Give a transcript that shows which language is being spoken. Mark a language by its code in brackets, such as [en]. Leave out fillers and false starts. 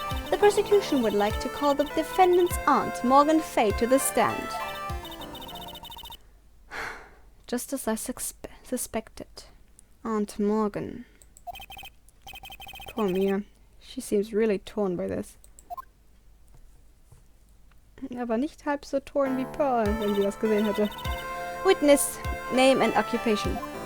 [en] The prosecution would like to call the defendant's aunt, Morgan Fay, to the stand. Just as I suspected. Aunt Morgan. Poor Mia. She seems really torn by this. [de] Aber nicht halb so torn wie Pearl, wenn sie das gesehen hätte. [en] Witness, name and occupation.